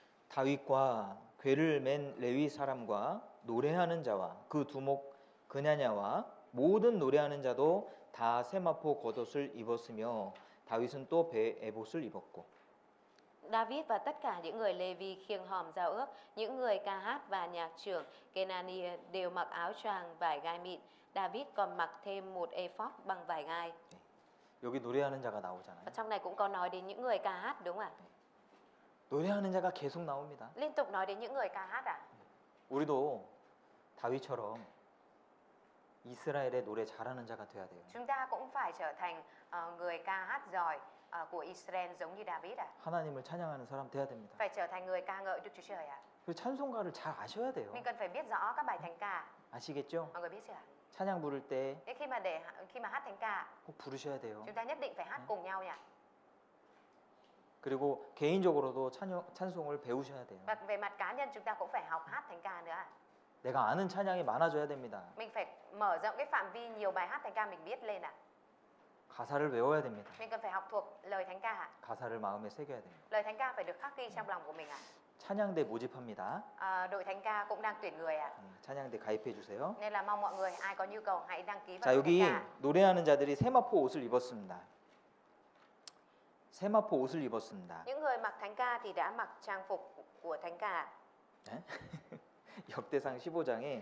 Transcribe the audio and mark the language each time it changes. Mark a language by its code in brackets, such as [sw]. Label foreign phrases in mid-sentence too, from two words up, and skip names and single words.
[ko] 다윗과 궤를 맨 레위 사람과 노래하는 자와 그 두목 그냐냐와 모든 노래하는 자도 다 세마포 겉옷을 입었으며 다윗은 또 배 에봇을 입었고. [vi] David và tất cả những người Lê-vi khiêng hòm giao ước, những người ca hát và nhạc trưởng Kenania đều mặc áo choàng vải gai mịn. David còn mặc thêm một ephod bằng vải gai. [ko] 여기 노래하는 자가 나오잖아요. [vi] Ở trong này cũng có nói đến những người ca hát đúng không ạ? [ko] 노래하는 자가 계속 나옵니다. [vi] Liên tục nói đến những người ca hát à? [ko] 우리도 다윗처럼 이스라엘의 노래 잘하는 자가 돼야 돼요. [vi] Chúng ta cũng phải trở thành người ca hát giỏi của Israel giống như David à? [ko] 하나님을 찬양하는 사람 돼야 됩니다. [vi] Phải trở thành người ca ngợi Đức Chúa Trời à? [ko] 그리고 찬송가를 잘 아셔야 돼요. [vi] Mình cần phải biết rõ các bài thánh ca. [ko] 아시겠죠? [vi] Mọi người biết chưa? [ko] 찬양 부를 때 [vi] Thế khi mà hát thánh ca, [ko] 꼭 부르셔야 돼요. [vi] chúng ta nhất định phải hát cùng nhau nhỉ? [ko] 그리고 개인적으로도 찬송을 배우셔야 돼요. [vi] Và về mặt cá nhân chúng ta cũng phải học hát thánh ca nữa. [ko] 내가 아는 찬양이 많아져야 됩니다. [vi] Mình phải mở rộng cái phạm vi nhiều bài hát thánh ca mình biết lên ạ. [ko] 가사를 외워야 됩니다. [vi] Mình cần phải học thuộc lời thánh ca ạ. [ko] 가사를 마음에 새겨야 됩니다. [vi] Lời thánh ca phải được khắc ghi trong lòng của mình ạ. [ko] 찬양대 모집합니다. [vi] Đội thánh ca cũng đang tuyển người ạ. [ko] 찬양대 가입해 주세요. [vi] Nên là mong mọi người ai có nhu cầu hãy đăng ký vào [ko] 자, [vi] đội [ko] 여기 [vi] thánh ca. [ko] 노래하는 자들이 세마포 옷을 입었습니다. 세마포 옷을 입었습니다. [vi] Những người mặc thánh ca thì đã mặc trang phục của thánh ca. [ko] 역대상 15장에